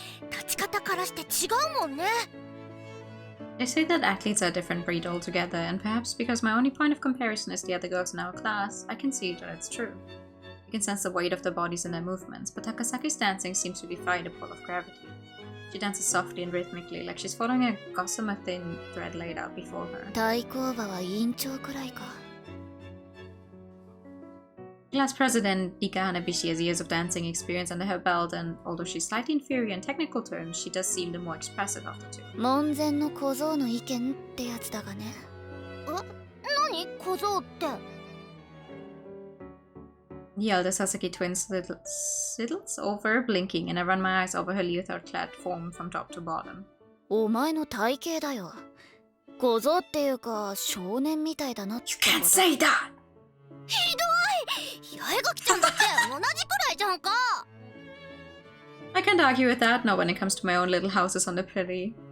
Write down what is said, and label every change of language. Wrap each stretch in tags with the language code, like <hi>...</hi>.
<ja>立ち方からして違うもんね。</ja> <en>they say that athletes are a different breed altogether, and perhaps because my only point of comparison is the other girls in our class, I can see that it's true. You can sense the weight of their bodies and their movements, but Takasaki's dancing seems to defy the pull of gravity. She dances softly and rhythmically, like she's following a gossamer thin thread laid out before her.</en> <ja>対抗馬は委員長くらいか。</ja> <en>Class president Nika Hanabishi has years of dancing experience under her belt, and although she's slightly inferior in technical terms, she does seem the more expressive of the two.</en> <ja>門前の小僧の意見ってやつだがね。何小僧って。</ja> <en>The elder Sasaki twin sidles over, blinking, and I run my eyes over her leotard-clad form from top to bottom.</en> <ja>お前の体型だよ。小僧っていうか少年みたいだなってこと。</ja> <en>You can't say that!</en> <ja>ひどい。八重垣ちゃんだって同じくらいじゃんか。</ja> <en>I can't argue with that, not when it comes to my own little houses on the prairie.</en>